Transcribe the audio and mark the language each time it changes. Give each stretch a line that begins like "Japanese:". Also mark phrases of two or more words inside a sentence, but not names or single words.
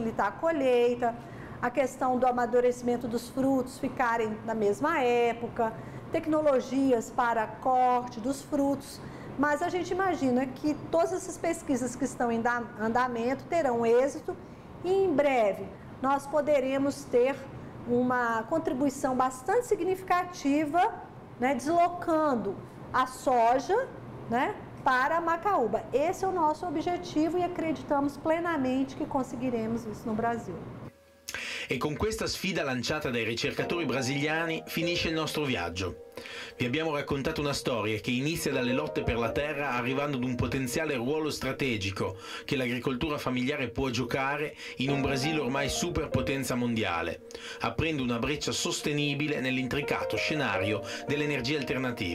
Portuguese: a colheita, a questão do amadurecimento dos frutos ficarem na mesma época, tecnologias para corte dos frutos, mas a gente imagina que todas essas pesquisas que estão em andamento terão êxito e em breve nós poderemos ter uma contribuição bastante significativa, né, deslocando a soja, né, para a macaúba. Esse é o nosso objetivo e acreditamos plenamente che conseguiremos isso no Brasil.
Italian: E con questa sfida lanciata dai ricercatori brasiliani finisce il nostro viaggio. Vi abbiamo raccontato una storia che inizia dalle lotte per la terra, arrivando ad un potenziale ruolo strategico che l'agricoltura familiare può giocare in un Brasile ormai superpotenza mondiale, aprendo una breccia sostenibile nell'intricato scenario delle energie alternative.